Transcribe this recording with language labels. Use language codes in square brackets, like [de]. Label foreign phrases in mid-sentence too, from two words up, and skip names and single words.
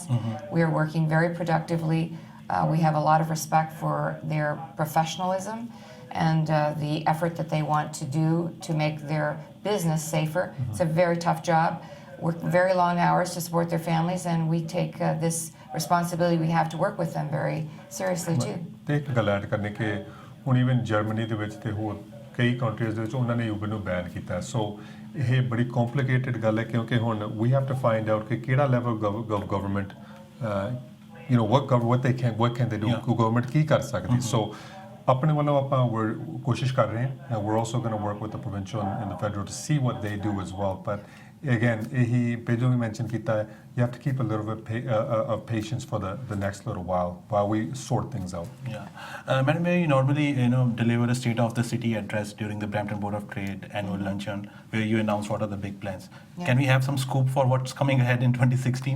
[en] We are working very productively. We have a lot of respect for their professionalism and the effort that they want to do to make their business safer. It's a very tough job. Work very long hours to support their families, and we take this responsibility. We have to work with them very seriously too. [pa] ਤੇ ਇੱਕ ਗੱਲ ਐਡ ਕਰਨੀ ਕਿ ਹੁਣ ਇਵਨ ਜਰਮਨੀ ਦੇ ਵਿੱਚ ਤੇ ਹੋਰ ਕਈ ਕੰਟਰੀਜ਼ ਦੇ ਵਿੱਚ ਉਹਨਾਂ ਨੇ Uber ਨੂੰ ਬੈਨ ਕੀਤਾ ਸੋ ਇਹ ਬੜੀ ਕੰਪਲਿਕੇਟਿਡ ਗੱਲ ਹੈ ਕਿਉਂਕਿ ਹੁਣ [en] we have to find out [pa] ਕਿ ਕਿਹੜਾ [en] level government what can they do [pa] ਗਵਰਨਮੈਂਟ ਕੀ ਕਰ ਸਕਦੀ ਸੋ ਆਪਣੇ ਵੱਲੋਂ ਆਪਾਂ ਕੋਸ਼ਿਸ਼ ਕਰ ਰਹੇ ਹਾਂ [en] we're also going to work with the provincial and the federal to see what they do as well but again [pa] ਇਹੀ ਪਹਿਲਾਂ ਵੀ ਮੈਂਸ਼ਨ ਕੀਤਾ ਹੈ [en] you have to keep a little bit of patience for the next little while we sort things out. Madam Mayor, you normally deliver a state of the city address during the Brampton Board of Trade annual luncheon where you announce what are the big plans. Can we have some scoop for what's coming ahead in 2016?